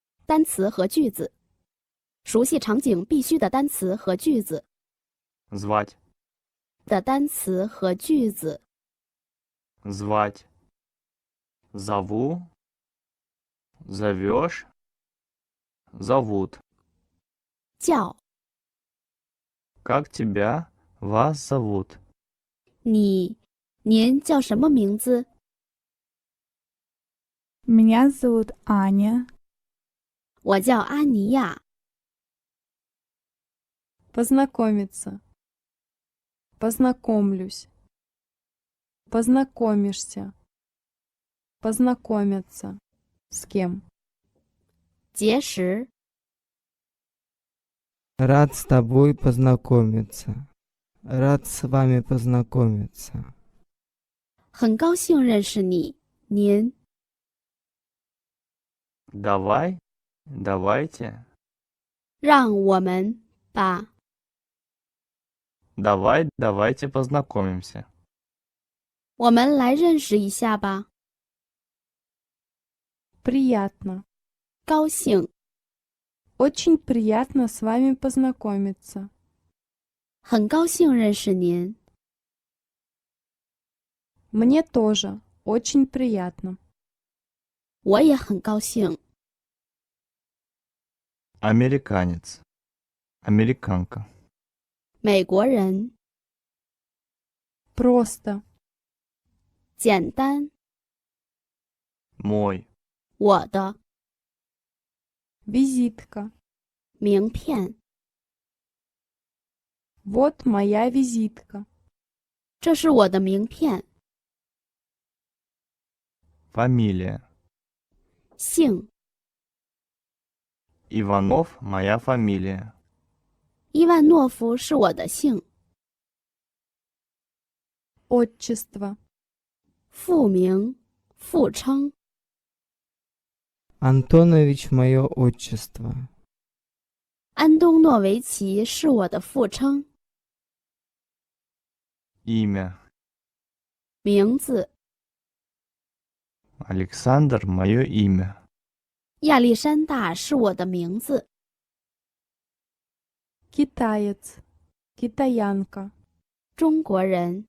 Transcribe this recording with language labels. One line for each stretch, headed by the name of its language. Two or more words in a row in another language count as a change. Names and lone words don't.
Chinese: 单词和句子。熟悉场景必须的单词和句子。
Russian: звать,
Chinese: 的单词和句子。
Russian: звать, зову, зовешь, зовут.
Chinese: 叫
Russian: Как тебя, вас зовут?
Chinese: 您叫什么名字？
Russian: Меня зовут Аня.
Chinese: 我叫阿尼亚。
Russian: Познакомиться. Познакомлюсь. Познакомишься. Познакомиться. С кем?
Chinese: 结识
Russian: Рад с тобой познакомиться. Рад с вами познакомиться.
Chinese: 很高兴认识你。您
Russian: Давай, давайте,
Chinese: 让我们吧。
Russian: давай, давайте познакомимся.
Chinese: 我们来认识一下吧。
Russian: Приятно.
Chinese: 高兴
Russian: Очень приятно с вами познакомиться.
Chinese: 很高兴认识您。
Russian: Мне тоже. Очень приятно.
Chinese: 我也很高兴。
Russian: Американец, американка.
Chinese: 美国人
Russian: Просто.
Chinese: 简单。
Russian: Мой,
Chinese: 我的
Russian: Визитка.
Chinese: 名片，
Russian: Вот моя визитка.
Chinese: 这是我的名片。
Russian: фамилия.
Chinese: 姓
Russian: Иванов, моя фамилия.
Chinese: 伊万诺夫是我的姓。
Russian: Отчество.
Chinese: 父名父称，
Russian: Антонович мое отчество.
Chinese: 安东诺维奇是我的父称。
Russian: Имя.
Chinese: 名字
Russian: Александр, мое имя.
Chinese: 亚历山大是我的名字。
Russian: Китаец. Китаянка.
Chinese: 中国人